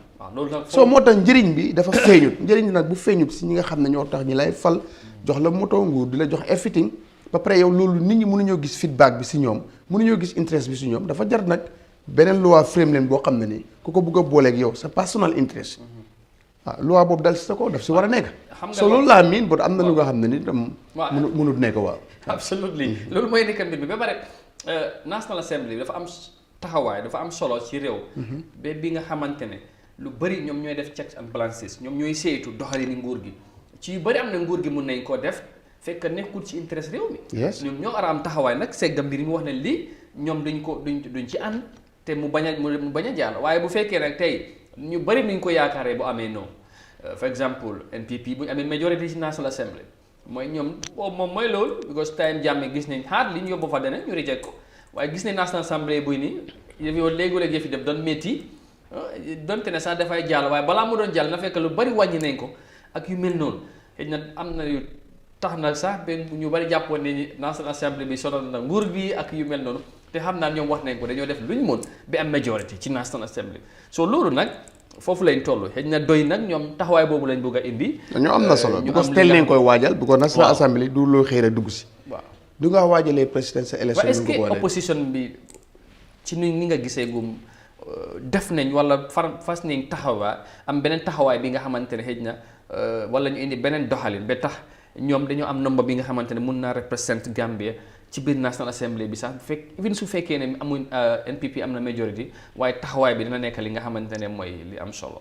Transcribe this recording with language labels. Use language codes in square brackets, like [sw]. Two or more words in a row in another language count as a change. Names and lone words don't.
[wo] soo moo tax njëriñ bi dafa feeñut njëriñ bi nag bu feeñut si ñi nga xam ne ñoo tax ñi lay fal jox la moto nguur di la jox everything ba pare yow loolu nit ñi mënuñoo gis feedback bi si ñoom mënuñoo gis interest bi si ñoom dafa jar nag beneen loi frame leen boo xam ne ni ku ko bëgg a booleeg yow sa [en] personal interest [wo] loi boobu dal si sa kaw daf si war a nekk. so loolu laa miin but am na lu nga xam ne ni tam mënut nekk waaw. absolutely loolu mooy nekk mbir mi ba pare National Assembly dafa am taxawaay dafa am solo ci réew. ba bi nga xamante ne lu bëri ñoom ñooy def [en] checks and balances [wo] ñoom ñooy saytu doxalini nguur gi ci yu bëri am na nguur gi mun nañ koo def fekk nekkul ci intérêt réew mi. ñoom ñoo war a am taxawaay nag segga mbir mi wax ne lii ñoom duñ ci ànd te mu bañ a jàll waaye bu fekkee nag tey ñu bëri nuñ ko yaakaaree bu amee non [fr] for exemple [wo] NPP bu ñu amee majority ci National Assembly mooy ñoom boobu moom mooy loolu because time Jammeh gis nañ xaar li ñu yóbbu fa dene ñu reject ko waaye gis nañ National Assembly buy nii léegi-léegi yëf yi def doon métti donte ne sax dafay jàll waaye balaa mu doon jàll na fekk lu bëri wàññi nañ ko ak yu mel noonu xëy na am na yu tax na sax benn ñu bëri jàppoon ne National Assembly bi sonal na nguur bi ak yu mel noonu te xam naa ñoom wax nañ ko dañoo def lu ñu mën ba am majority ci National Assembly so loolu nag foofu lañ toll xëy na doy nag ñoom taxawaay boobu lañ bëgg a indi. ñoo am na solo because teel nañ koy waajal bu ko National Assembly du loo xëy rek dugg si. waaw du nga waajalee [en] presidential election. [fr] est-ce que [wo] opposition bi ci ni nga gisee gum def nañ wala fas nañ taxawaay am beneen taxawaay bi nga xamante ne xëy na wala ñu indi beneen doxalin ba tax ñoom dañoo am nombre bi nga xamante ne mun naa représenter Gambia ci biir National Assembly bi sax even su fekkee ne amuñ NPP am na majority waaye taxawaay bi dina nekk li nga xamante ne mooy li am solo.